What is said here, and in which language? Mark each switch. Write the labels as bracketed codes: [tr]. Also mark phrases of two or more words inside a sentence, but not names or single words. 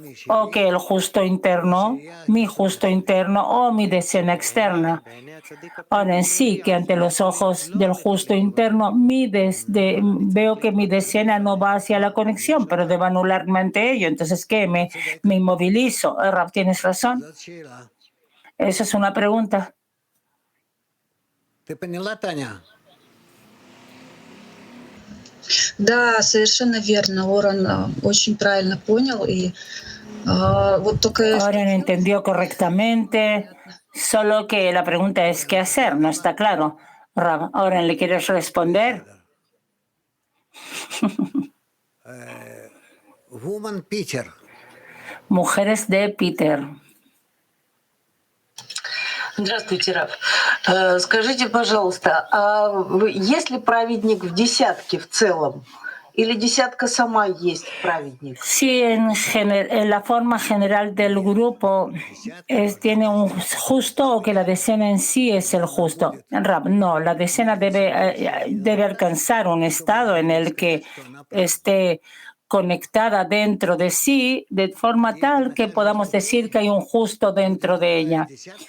[es] ¿O que el justo interno, mi justo interno o mi decena externa? Ahora en sí, que ante los ojos del justo interno veo que mi decena no va hacia la conexión, pero debo anularme ante ello. Entonces, ¿qué? Me inmovilizo. Rab, ¿tienes razón? Esa es una pregunta. [ru] Да, совершенно верно. Оран очень правильно понял. И вот только... [es] Оран entendió correctamente, solo que la pregunta es ¿qué hacer? No está claro. Rab, Orhan, ¿le quieres responder? [en] Woman Peter. [es] Mujeres de Peter. [ru] Здравствуйте, Раф. Скажите, пожалуйста, а есть ли праведник в десятке в целом? Или десятка сама есть праведник? [es] Sí, en la forma general del grupo tiene un justo o que la decena en sí es el justo. Rab, no, la decena debe alcanzar un estado en el que esté conectada dentro de sí, de forma tal que podamos decir que hay un justo dentro de ella.